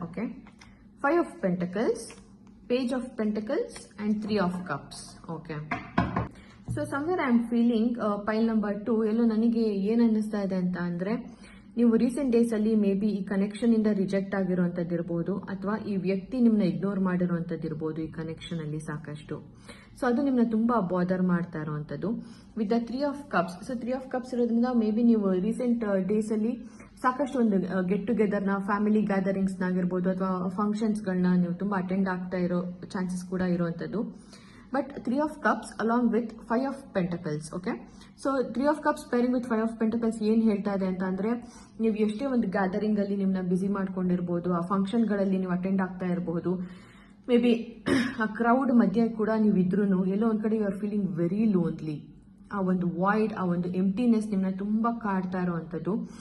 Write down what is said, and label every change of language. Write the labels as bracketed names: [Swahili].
[English] Okay, 5 of Pentacles, Page of Pentacles and 3 of Cups. Okay, so somewhere I am feeling pile number 2 [Kannada] ಎಲ್ಲೋ ನನಗೆ ಏನ್ ಅನ್ನಿಸ್ತಾ ಇದೆ ಅಂತ ಅಂದ್ರೆ, ನೀವು ರೀಸೆಂಟ್ ಡೇಸ್ ಅಲ್ಲಿ ಮೇ ಬಿ ಈ ಕನೆಕ್ಷನ್ ಇಂದ ರಿಜೆಕ್ಟ್ ಆಗಿರುವಂತದ್ದಿರಬಹುದು, ಅಥವಾ ಈ ವ್ಯಕ್ತಿ ನಿಮ್ನ ಇಗ್ನೋರ್ ಮಾಡಿರುವಂತದ್ದಿರಬಹುದು ಈ ಕನೆಕ್ಷನ್ ಅಲ್ಲಿ ಸಾಕಷ್ಟು. ಸೊ ಅದು ನಿಮ್ನ ತುಂಬಾ ಬಾದರ್ ಮಾಡ್ತಾ ಇರುವಂತದ್ದು with the 3 of Cups. So 3 of Cups ಇರೋದ್ರಿಂದ ಮೇ ಬಿ ನೀವು ರೀಸೆಂಟ್ ಡೇಸ್ ಅಲ್ಲಿ ಸಾಕಷ್ಟು ಒಂದು ಗೆಟ್ ಟುಗೆದರ್ ನ, ಫ್ಯಾಮಿಲಿ ಗ್ಯಾದರಿಂಗ್ಸ್ ಆಗಿರ್ಬೋದು, ಅಥವಾ ಫಂಕ್ಷನ್ಸ್ ಗಳನ್ನ ನೀವು ತುಂಬಾ ಅಟೆಂಡ್ ಆಗ್ತಾ ಇರೋ ಚಾನ್ಸಸ್ ಕೂಡ ಇರುವಂತದ್ದು. [English] But 3 of Cups along with 5 of Pentacles. [Kannada] Okay, so 3 of Cups pairing with 5 of Pentacles ಏನ್ ಹೇಳ್ತಾ ಇದೆ ಅಂತ ಅಂದ್ರೆ, ನೀವು ಎಷ್ಟೇ ಒಂದು ಗ್ಯಾದರಿಂಗ್ ಅಲ್ಲಿ ನಿಮ್ನ ಬಿಸಿ ಮಾಡ್ಕೊಂಡಿರ್ಬೋದು, ಆ ಫಂಕ್ಷನ್ ಗಳಲ್ಲಿ ನೀವು ಅಟೆಂಡ್ ಆಗ್ತಾ ಇರಬಹುದು, ಮೇ ಬಿ ಆ ಕ್ರೌಡ್ ಮಧ್ಯೆ ಕೂಡ ನೀವು ಇದ್ರೂ ಎಲ್ಲೋ ಒಂದ್ ಕಡೆ [English] You are feeling very lonely. [Kannada] ಆ ಒಂದು ವಾಯ್ಡ್, ಆ ಒಂದು ಎಂಪ್ಟಿನೆಸ್ ನಿಮ್ನ ತುಂಬಾ ಕಾಡ್ತಾ ಇರುವಂತದ್ದು.